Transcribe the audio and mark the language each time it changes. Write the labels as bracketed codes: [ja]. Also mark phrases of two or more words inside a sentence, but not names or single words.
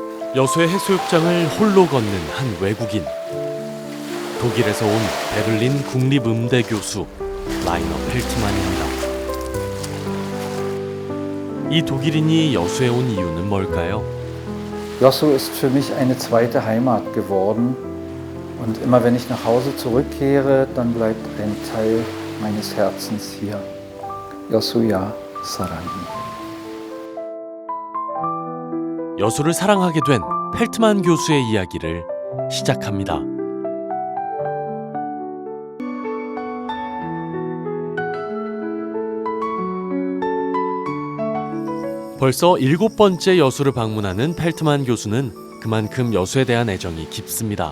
[ko] 여수의 해수욕장을 홀로 걷는 한 외국인. 독일에서 온 베를린 국립음대 교수 라이너 펠트만입니다. 이 독일인이 여수에 온 이유는 뭘까요? [de] Josu ist für mich eine zweite Heimat geworden. Und immer wenn ich nach Hause zurückkehre, dann bleibt ein Teil meines Herzens hier. [ko] Josu야 사랑해. 여수를 사랑하게 된 펠트만 교수의 이야기를 시작합니다. 벌써 7번째 여수를 방문하는 펠트만 교수는 그만큼 여수에 대한 애정이 깊습니다.